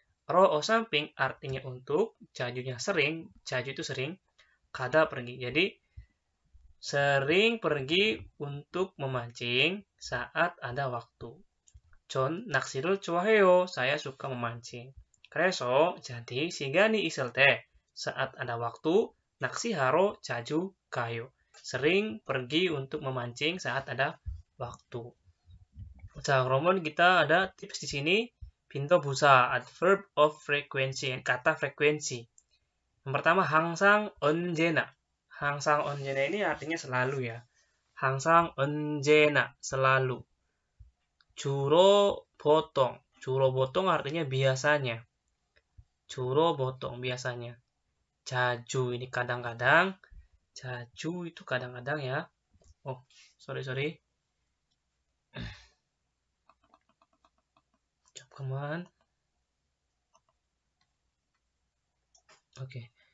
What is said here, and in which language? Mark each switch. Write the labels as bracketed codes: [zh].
[id] ro samping artinya untuk, jajunya sering, jaju itu sering, kada pergi. Jadi sering pergi untuk memancing saat ada waktu. [ko] 전 낚시를 좋아해요. [id] Saya suka memancing. [ko] 그래서 jadi 시간이 있을 때 [id] saat ada waktu, [ko] 낚시하러 자주 가요. [id] Sering pergi untuk memancing saat ada waktu. [ko] 자, 그러면 [id] kita ada tips di sini. 빈도 부사, adverb of frequency, kata frekuensi. Yang pertama, 항상, 언제나. 항상, 언제나 ini artinya selalu ya. [ko] 항상, 언제나, selalu. 주로, 보통. [id] 주로, 보통 artinya biasanya. [ko] 주로, 보통, biasanya. [id] 자주, ini kadang-kadang. 자주 itu kadang-kadang ya. [en] Oh, sorry. [ko] 잠깐만. [id] Oke.